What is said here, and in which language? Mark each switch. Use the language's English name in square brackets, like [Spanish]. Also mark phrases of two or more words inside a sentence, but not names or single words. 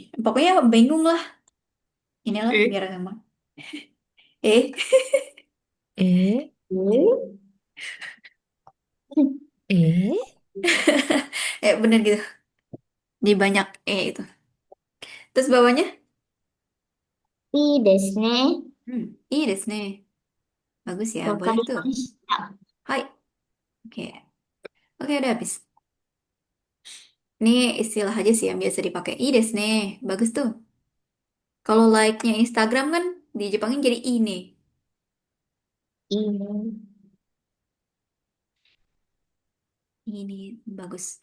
[Indonesian] Pokoknya bingung lah. Inilah Eh, biar gampang. Eh, eh, eh, eh, bener gitu. Di banyak itu. Terus bawahnya? [Japanese] いいですね。いいですね. [Indonesian] Bagus ya, [Japanese] わか [Indonesian] boleh [Japanese] り [Indonesian] tuh. [Japanese] ました。 [Indonesian] Hai. Oke. Oke, udah habis. Ini istilah aja sih yang biasa dipakai. [Japanese] いいですね. [Indonesian] Bagus tuh. Kalau like-nya Instagram kan di Jepangnya jadi ini. [Japanese] いいね。 [Indonesian] Ini bagus.